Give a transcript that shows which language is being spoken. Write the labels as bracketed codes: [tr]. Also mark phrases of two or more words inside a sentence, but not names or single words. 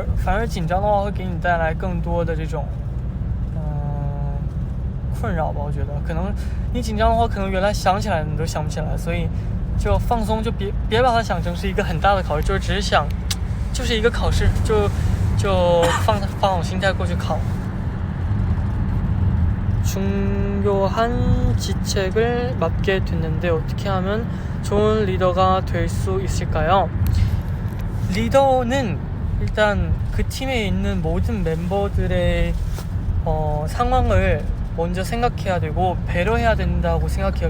[zh] 反而紧张的话，会给你带来更多的这种困扰吧。我觉得可能你紧张的话，可能原来想起来你都想不起来，所以就放松，就别把它想成是一个很大的考试，就是只是想就是一个考试，就放好心态过去考。 [ko] 중요한 지책을 맡게 됐는데 어떻게 하면 좋은 리더가 될 수 있을까요? 리더는 일단 그 팀에 있는 모든 멤버들의 상황을 먼저 생각해야 되고 배려해야 된다고 생각해요.